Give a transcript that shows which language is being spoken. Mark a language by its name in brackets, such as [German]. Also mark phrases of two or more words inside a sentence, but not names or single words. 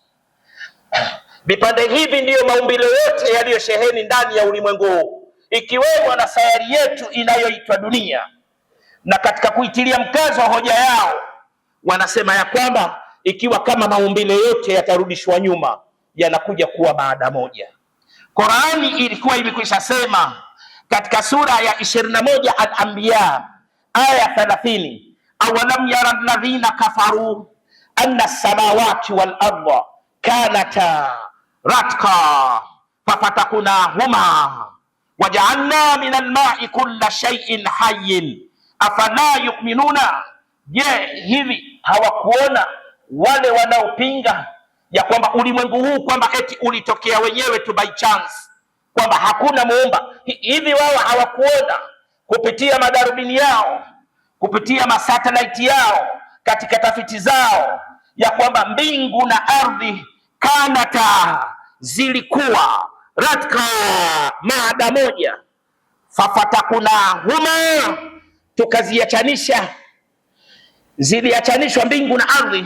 [Swahili] Vipande hivi ndiyo maumbile yote yaliyosheheni ndani ya ulimwengu, ikiwemo na sayari yetu inayoitwa dunia. Na katika kuitilia mkazo hoja yao, wanasema ya kwamba ikiwa kama maumbile yote yatarudishwa nyuma, yanakuja kuwa maada moja. Qur'ani ilikuwa imekwisha sema katika sura ya 21 Al-Anbiya aya 30, [Arabic] أولم ير الذين كفروا أن السماوات والأرض كانتا رتقا ففتقناهما وجعلنا من الماء كل شيء حي أفلا يؤمنون. [Swahili] Je, hivi hawakuona wale wanaopinga ya kwamba ulimwengu huu kwamba eti ulitokea wenyewe tu [English] by chance, [Swahili] kwamba hakuna muumba? Hivi wao hawakuona kupitia madarubini yao, kupitia masatellite yao, katika tafiti zao, ya kwamba mbingu na ardhi kanata, zilikuwa ratka, maada moja, fafataknahuma, tukaziachanisha, ziliachanishwa mbingu na ardhi.